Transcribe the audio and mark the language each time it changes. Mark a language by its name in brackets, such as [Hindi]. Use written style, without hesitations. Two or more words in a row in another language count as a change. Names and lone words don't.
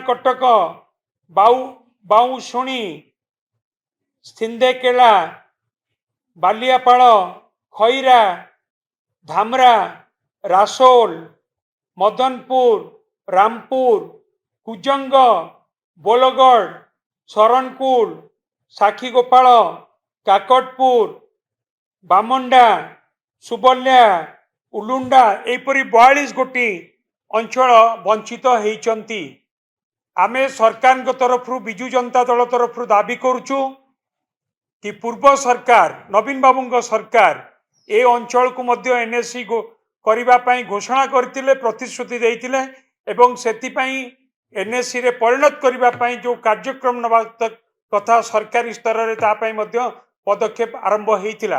[Odia] କଟକ, ବାଉଶୁଣୀ, ସିନ୍ଧେକେଲା, ବାଲିଆପାଡ଼, ଖଇରା, ଧାମରା, ରାସୋଲ, ମଦନପୁର, ରାମପୁର, କୁଜଙ୍ଗ, ବୋଲଗଡ଼, ଶରଣକୁଳ, ସାକ୍ଷୀଗୋପାଳ, କାକଟପୁର, ବାମଣ୍ଡା, ସୁବଲ୍ୟା, ଉଲୁଣ୍ଡା ଏପରି 42 ଗୋଟି ଅଞ୍ଚଳ ବଞ୍ଚିତ ହେଉଛନ୍ତି। ଆମେ ସରକାର ତରଫ ବିଜୁ ଜନତା ଦଳ ତରଫ ଦାବି କରୁଛୁ କି ପୂର୍ବ ସରକାର ନବୀନ ବାବୁ ସରକାର ଏ ଅଞ୍ଚଳ କୁ ମଧ୍ୟ ଏନଏସି କରିବା ପାଇଁ ଘୋଷଣା କରିଥିଲେ ପ୍ରତିଶ୍ରୁତି ଦେଇଥିଲେ ଏବଂ ସେଥି ପାଇଁ ଏନଏସି ରେ ପରିଣତ କରିବା ପାଇଁ ଯେଉଁ କାର୍ଯ୍ୟକ୍ରମ ନେବା କଥା ସରକାରୀ ସ୍ତର ରେ ତା ପାଇଁ ମଧ୍ୟ ପଦକ୍ଷେପ ଆରମ୍ଭ ହେଇଥିଲା।